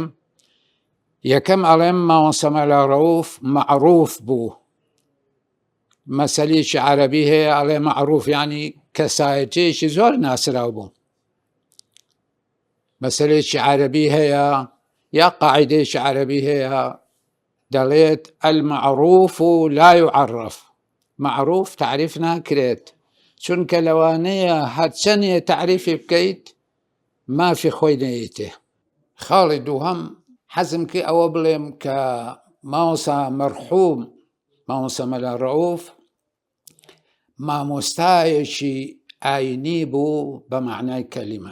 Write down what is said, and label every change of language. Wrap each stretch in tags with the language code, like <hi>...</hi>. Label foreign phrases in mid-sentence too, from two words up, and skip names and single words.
<ckb>یەکەم ئەڵێم مامۆستا مەلا ڕەوف مەعروف بوو. مەسەلێکی عەرەبی هەیە ئەڵێ مەعروف یعنی کەسایەتێکی زۆر ناسراو بوو. مەسەلێکی عەرەبی هەیە یا قاعیدەیەکی عەرەبی هەیە دەڵێت</ckb> <ar>المەعروف لا يعرف.</ar> <ckb>معروف تعریف ناکرێت چونکە لەوانەیە هەرچەندێ تعریفی بکەیت مافی خۆی نەیەتێ. خاڵی دووهەم حەزم کرد ئەوە بڵێم کە مامۆستا مەرحووم مامۆستا مەلا ڕەوف مامۆستایەکی ئاینی بوو بە معنای کەلیمە.</ckb>